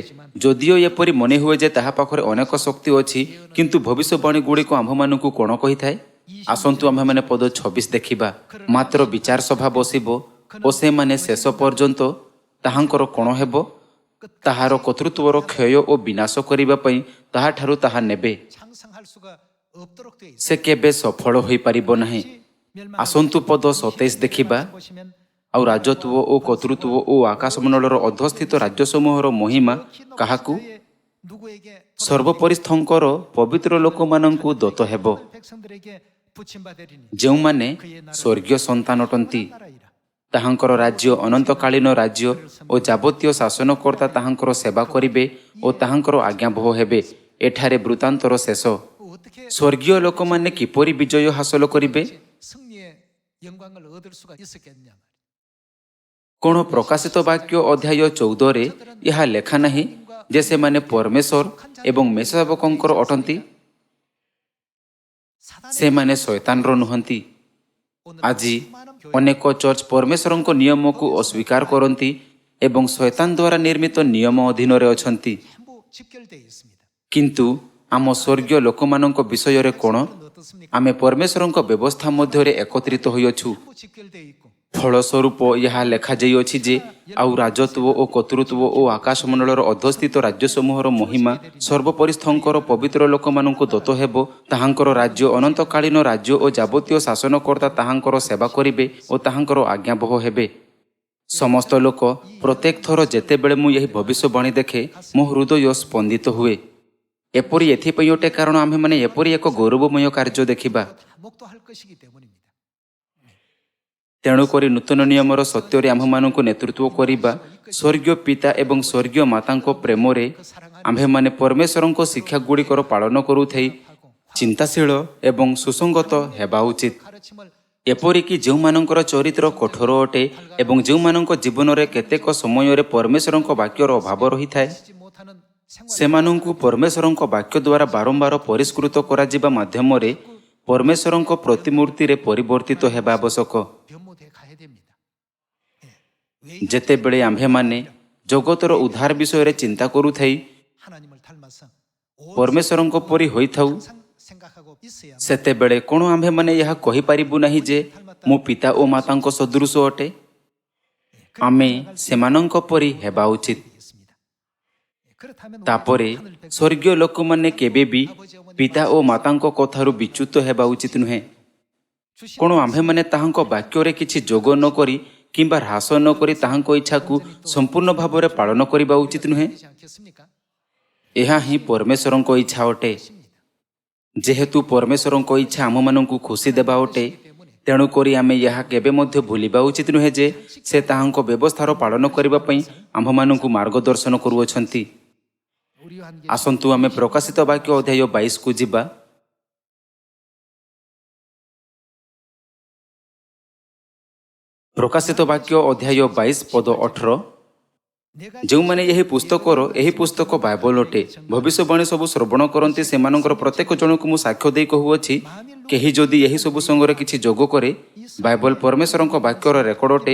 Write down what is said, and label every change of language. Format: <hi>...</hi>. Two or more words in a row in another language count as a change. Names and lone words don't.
<or>ଯଦିଓ ଏପରି ମନେ ହୁଏ ଯେ ତାହା ପାଖରେ ଅନେକ ଶକ୍ତି ଅଛି, କିନ୍ତୁ ଭବିଷ୍ୟବାଣୀ ଗୁଡ଼ିକ ଆମ୍ଭମାନଙ୍କୁ କ'ଣ କହିଥାଏ? ଆସନ୍ତୁ ଆମ୍ଭେମାନେ ପଦ 26 ଦେଖିବା। ମାତ୍ର ବିଚାର ସଭା ବସିବ ଓ ସେମାନେ ଶେଷ ପର୍ଯ୍ୟନ୍ତ ତାହାଙ୍କର କ'ଣ ହେବ? ତାହାର କର୍ତ୍ତୃତ୍ୱର କ୍ଷୟ ଓ ବିନାଶ କରିବା ପାଇଁ ତାହାଠାରୁ ତାହା ନେବେ।</or> <ko>창성할 수가 없도록 돼 있어요.</ko> <or>ସେ କେବେ ସଫଳ ହୋଇପାରିବ ନାହିଁ। ଆସନ୍ତୁ ପଦ 27 ଦେଖିବା।</or> <ko>보시면</ko> <or>ଆଉ ରାଜତ୍ୱ ଓ କର୍ତ୍ତୃତ୍ୱ ଓ ଆକାଶମଣ୍ଡଳର ଅଧସ୍ଥିତ ରାଜ୍ୟସମୂହର ମହିମା କାହାକୁ?</or> <ko>누구에게</ko> <or>ସର୍ବପରିସ୍ଥଙ୍କର ପବିତ୍ର ଲୋକମାନଙ୍କୁ ଦତ୍ତ ହେବ,</or> <ko>백성들에게 부침받으리니</ko> <or>ଯେଉଁମାନେ ସ୍ୱର୍ଗୀୟ ସନ୍ତାନ ଅଟନ୍ତି।</or> <ko>나라이라.</ko> <or>ତାହାଙ୍କର ରାଜ୍ୟ ଅନନ୍ତକାଳୀନ ରାଜ୍ୟ ଓ ଯାବତୀୟ ଶାସନକର୍ତ୍ତା ତାହାଙ୍କର ସେବା କରିବେ ଓ ତାହାଙ୍କର ଆଜ୍ଞାବହ ହେବେ। ଏଠାରେ ବୃତ୍ତାନ୍ତର ଶେଷ।</or> <ko>어떻게</ko> <or>ସ୍ୱର୍ଗୀୟ ଲୋକମାନେ କିପରି ବିଜୟ ହାସଲ କରିବେ?</or> <ko>승리의 영광을 얻을 수가 있었겠냐?</ko> <or>କ'ଣ ପ୍ରକାଶିତ ବାକ୍ୟ ଅଧ୍ୟାୟ 14ରେ ଏହା ଲେଖା ନାହିଁ ଯେ ସେମାନେ ପରମେଶ୍ୱର ଏବଂ ମେଷଶାବକଙ୍କର ଅଟନ୍ତି? ସେମାନେ ଶୈତାନର ନୁହନ୍ତି। ଆଜି ଅନେକ ଚର୍ଚ୍ଚ ପରମେଶ୍ୱରଙ୍କ ନିୟମକୁ ଅସ୍ୱୀକାର କରନ୍ତି ଏବଂ ଶୈତାନ ଦ୍ୱାରା ନିର୍ମିତ ନିୟମ ଅଧୀନରେ ଅଛନ୍ତି।</or> <ko>전부 직결되어 있습니다.</ko> <or>କିନ୍ତୁ ଆମ ସ୍ୱର୍ଗୀୟ ଲୋକମାନଙ୍କ ବିଷୟରେ କ'ଣ?</or> <ko>어떻습니까?</ko> <or>ଆମେ ପରମେଶ୍ୱରଙ୍କ ବ୍ୟବସ୍ଥା ମଧ୍ୟରେ ଏକତ୍ରିତ ହୋଇଅଛୁ।</or> <ko>전부 직결되어 있고</ko> <or>ଫଳସ୍ୱରୂପ ଏହା ଲେଖାଯାଇଅଛି ଯେ ଆଉ ରାଜତ୍ୱ ଓ କର୍ତ୍ତୃତ୍ୱ ଓ ଆକାଶମଣ୍ଡଳର ଅଧସ୍ଥିତ ରାଜ୍ୟସମୂହର ମହିମା ସର୍ବପରିସ୍ଥଙ୍କର ପବିତ୍ର ଲୋକମାନଙ୍କୁ ଦତ୍ତ ହେବ। ତାହାଙ୍କର ରାଜ୍ୟ ଅନନ୍ତକାଳୀନ ରାଜ୍ୟ ଓ ଯାବତୀୟ ଶାସନକର୍ତ୍ତା ତାହାଙ୍କର ସେବା କରିବେ ଓ ତାହାଙ୍କର ଆଜ୍ଞାବହ ହେବେ। ସମସ୍ତ ଲୋକ ପ୍ରତ୍ୟେକ ଥର ଯେତେବେଳେ ମୁଁ ଏହି ଭବିଷ୍ୟବାଣୀ ଦେଖେ, ମୋ ହୃଦୟ ସ୍ପନ୍ଦିତ ହୁଏ। ଏପରି ଏଥିପାଇଁ ଅଟେ କାରଣ ଆମ୍ଭେମାନେ ଏପରି ଏକ ଗୌରବମୟ କାର୍ଯ୍ୟ ଦେଖିବା।</or> <ko>다 목도할 것이기 때문입니다.</ko> <or>ତେଣୁକରି ନୂତନ ନିୟମର ସତ୍ୟରେ ଆମ୍ଭମାନଙ୍କୁ ନେତୃତ୍ୱ କରିବା ସ୍ୱର୍ଗୀୟ ପିତା ଏବଂ ସ୍ୱର୍ଗୀୟ ମାତାଙ୍କ ପ୍ରେମରେ ଆମ୍ଭେମାନେ ପରମେଶ୍ୱରଙ୍କ ଶିକ୍ଷାଗୁଡ଼ିକର ପାଳନ କରୁଥାଇ ଚିନ୍ତାଶୀଳ ଏବଂ ସୁସଙ୍ଗତ ହେବା ଉଚିତ।</or> <ko>가르침을</ko> <or>ଏପରିକି ଯେଉଁମାନଙ୍କର ଚରିତ୍ର କଠୋର ଅଟେ ଏବଂ ଯେଉଁମାନଙ୍କ ଜୀବନରେ କେତେକ ସମୟରେ ପରମେଶ୍ୱରଙ୍କ ବାକ୍ୟର ଅଭାବ ରହିଥାଏ,</or> <ko>지지 못하는 생활</ko> <or>ସେମାନଙ୍କୁ ପରମେଶ୍ୱରଙ୍କ ବାକ୍ୟ ଦ୍ୱାରା ବାରମ୍ବାର ପରିଷ୍କୃତ କରାଯିବା ମାଧ୍ୟମରେ ପରମେଶ୍ୱରଙ୍କ ପ୍ରତିମୂର୍ତ୍ତିରେ ପରିବର୍ତ୍ତିତ ହେବା ଆବଶ୍ୟକ।</or> <ko>변모돼 가야 됩니다. 왜</ko> <or>ଯେତେବେଳେ ଆମ୍ଭେମାନେ ଜଗତର ଉଦ୍ଧାର ବିଷୟରେ ଚିନ୍ତା କରୁଥାଇ</or> <ko>하나님을 닮아서</ko> <or>ପରମେଶ୍ୱରଙ୍କ ପରି ହୋଇଥାଉ,</or> <ko>항상 생각하고 있어야</ko> <or>ସେତେବେଳେ କ'ଣ ଆମ୍ଭେମାନେ ଏହା କହିପାରିବୁ ନାହିଁ ଯେ ମୁଁ ପିତା ଓ ମାତାଙ୍କ ସଦୃଶ ଅଟେ? ଆମେ ସେମାନଙ୍କ ପରି ହେବା ଉଚିତ।</or> <ko>되겠습니다. 그렇다면</ko> <or>ତାପରେ ସ୍ୱର୍ଗୀୟ ଲୋକମାନେ କେବେ ବି ପିତା ଓ ମାତାଙ୍କ କଥାରୁ ବିଚ୍ୟୁତ ହେବା ଉଚିତ ନୁହେଁ। କ'ଣ ଆମ୍ଭେମାନେ ତାହାଙ୍କ ବାକ୍ୟରେ କିଛି ଯୋଗ ନ କରି କିମ୍ବା ହ୍ରାସ ନ କରି ତାହାଙ୍କ ଇଚ୍ଛାକୁ ସମ୍ପୂର୍ଣ୍ଣ ଭାବରେ ପାଳନ କରିବା ଉଚିତ ନୁହେଁ?</or> <ko>되지 않겠습니까?</ko> <or>ଏହା ହିଁ ପରମେଶ୍ୱରଙ୍କ ଇଚ୍ଛା ଅଟେ। ଯେହେତୁ ପରମେଶ୍ୱରଙ୍କ ଇଚ୍ଛା ଆମମାନଙ୍କୁ ଖୁସି ଦେବା ଅଟେ, ତେଣୁକରି ଆମେ ଏହା କେବେ ମଧ୍ୟ ଭୁଲିବା ଉଚିତ ନୁହେଁ ଯେ ସେ ତାହାଙ୍କ ବ୍ୟବସ୍ଥାର ପାଳନ କରିବା ପାଇଁ ଆମ୍ଭମାନଙ୍କୁ ମାର୍ଗଦର୍ଶନ କରୁଅଛନ୍ତି।</or> <ko>우리 함께</ko> <or>ଆସନ୍ତୁ ଆମେ ପ୍ରକାଶିତ ବାକ୍ୟ ଅଧ୍ୟାୟ 22କୁ ଯିବା। ପ୍ରକାଶିତ ବାକ୍ୟ ଅଧ୍ୟାୟ 22 ପଦ 18। ଯେଉଁମାନେ ଏହି ପୁସ୍ତକର ଏହି ପୁସ୍ତକ ବାଇବଲ ଅଟେ, ଭବିଷ୍ୟବାଣୀ ସବୁ ଶ୍ରବଣ କରନ୍ତି, ସେମାନଙ୍କର ପ୍ରତ୍ୟେକ ଜଣଙ୍କୁ ମୁଁ ସାକ୍ଷ୍ୟ ଦେଇ କହୁଅଛି, କେହି ଯଦି ଏହି ସବୁ ସଙ୍ଗରେ କିଛି ଯୋଗ କରେ, ବାଇବଲ ପରମେଶ୍ୱରଙ୍କ ବାକ୍ୟର ରେକର୍ଡ ଅଟେ।</or>